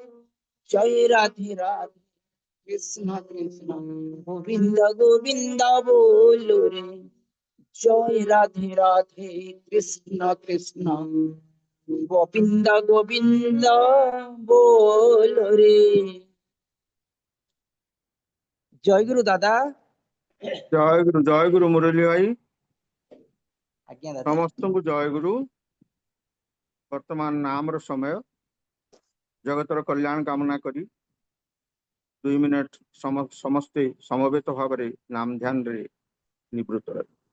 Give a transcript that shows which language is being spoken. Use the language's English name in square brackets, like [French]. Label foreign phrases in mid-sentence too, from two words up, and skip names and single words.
[Bangla] জয় রাধে রাধে, কৃষ্ণ কৃষ্ণ গোবিন্দ গোবিন্দ বলো রে। জয় রাধে রাধে, কৃষ্ণ কৃষ্ণ গোবিন্দ গোবিন্দ বলো রে। জয় গুরু দাদা। [Odia] ଜୟ ଗୁରୁ ମୁରଲୀ ଭାଇ, ଆଜ୍ଞା ଦାଦା। ସମସ୍ତଙ୍କୁ ଜୟ ଗୁରୁ। ବର୍ତ୍ତମାନ ନାମର ସମୟ। ଜଗତର କଲ୍ୟାଣ କାମନା କରି 2 ମିନିଟ ସମସ୍ତେ ସମବେତ ଭାବରେ ନାମ ଧ୍ୟାନରେ ନିବୃତ୍ତ ରହିବେ।